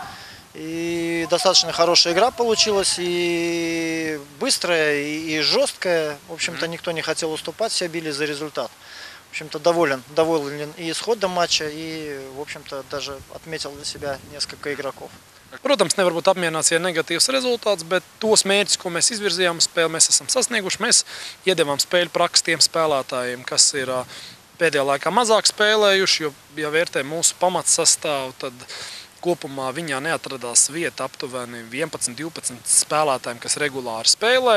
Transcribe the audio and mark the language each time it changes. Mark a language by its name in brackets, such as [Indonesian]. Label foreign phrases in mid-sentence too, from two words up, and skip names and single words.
[Russian] И достаточно хорошая игра получилась, и быстрая, и жесткая. В общем-то, никто не хотел уступать, все били за результат. В общем-то, доволен и исходом матча, и, в общем-то, даже отметил для себя несколько игроков. [Latvian] Protams, nevar būt apmierināts, ja negatīvs rezultāts, bet tos mērķus, ko mēs izvirzījām spēli, mēs esam sasnieguši. Mēs iedevām spēļu praksi tiem spēlētājiem, kas ir pēdējā laikā mazāk spēlējuši, jo, ja vērtē mūsu pamatsastāvu, tad kopumā viņā neatradās vieta aptuveni 11-12 spēlētājiem, kas regulāri spēlē.